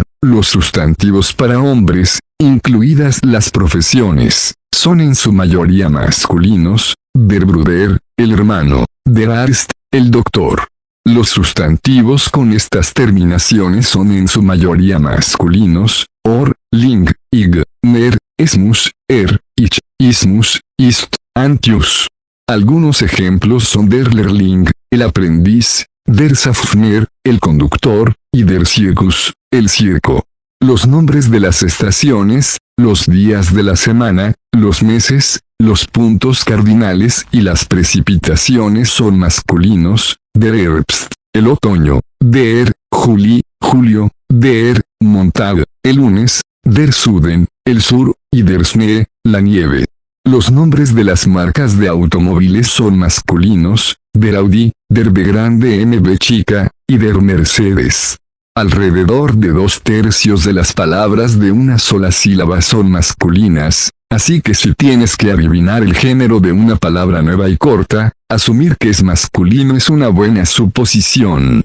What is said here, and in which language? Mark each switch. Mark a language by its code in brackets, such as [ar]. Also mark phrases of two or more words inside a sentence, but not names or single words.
[es] Los sustantivos para hombres, incluidas las profesiones, son en su mayoría masculinos: [de] der Bruder, [es] el hermano; [de] der Arzt, [es] el doctor. Los sustantivos con estas terminaciones son en su mayoría masculinos: [de] or, ling, ig, ner, esmus, ich, ismus, ist, antius. [es] Algunos ejemplos son [de] der Lehrling, [es] el aprendiz; [de] der Schaffner, [es] el conductor; y [de] der Circus, [es] el circo. Los nombres de las estaciones, los días de la semana, los meses, los puntos cardinales y las precipitaciones son masculinos: [de] der Herbst, [es] el otoño; [de] der Juli, julio; der Montag, [es] el lunes; [de] der Süden, [es] el sur; y [de] der Schnee, [es] la nieve. Los nombres de las marcas de automóviles son masculinos: [de] der Audi, der [es] B grande MB chica, y [de] der Mercedes. [es] Alrededor de 2/3 de las palabras de una sola sílaba son masculinas, así que si tienes que adivinar el género de una palabra nueva y corta, asumir que es masculino es una buena suposición.